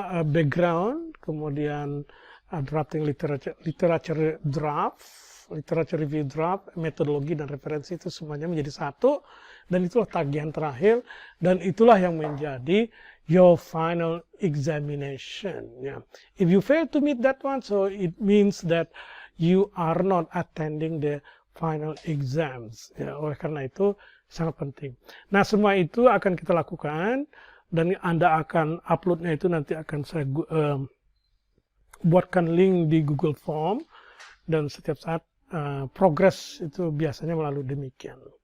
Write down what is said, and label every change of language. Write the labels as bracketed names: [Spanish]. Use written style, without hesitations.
[Indonesian] background, kemudian [English] drafting literature draft, literature review draft, [Indonesian] metodologi dan referensi, itu semuanya menjadi satu, dan itulah tagihan terakhir, dan itulah yang menjadi [English] your final examination. If you fail to meet that one, so it means that you are not attending the final exams. [Indonesian] Oleh karena itu sangat penting. Nah, semua itu akan kita lakukan, dan Anda akan uploadnya itu nanti akan saya buatkan link di Google Form, dan setiap saat progres itu biasanya melalui demikian.